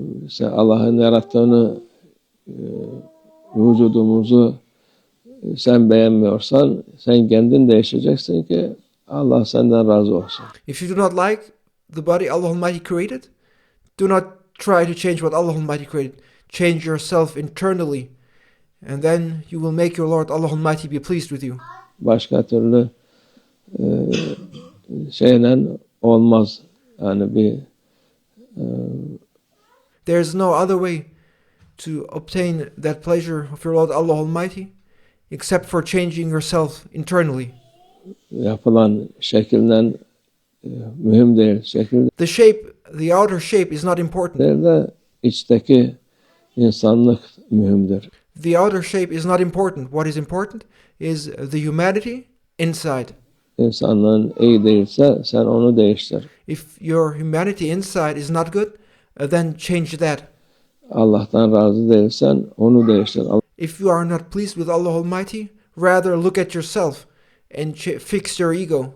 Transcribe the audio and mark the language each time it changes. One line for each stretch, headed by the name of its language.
Turkish: Sen Allah'ın yarattığını vücudumuzu sen beğenmiyorsan sen kendin değişeceksin ki Allah senden razı olsun.
English: If you do not like the body Allah Almighty created, do not try to change what Allah Almighty created. Change yourself internally, and then you will make your Lord Allah Almighty be pleased with you.
Turkish: Başka türlü şeyle olmaz. Yani bir
English: There is no other way to obtain that pleasure of your Lord Allah Almighty except for changing yourself internally.
Turkish: yapılan şekilden mühim değil. Şekil
English: The shape, the outer shape is not important.
Turkish: değil de içteki insanlık mühimdir.
English: The outer shape is not important. What is important is the humanity inside.
Turkish: İnsanlığın iyi değilse sen onu değiştir.
English: If your humanity inside is not good, then change that.
Turkish: Allah'tan razı değilsen onu değiştir.
English: If you are not pleased with Allah Almighty, rather look at yourself and fix your ego.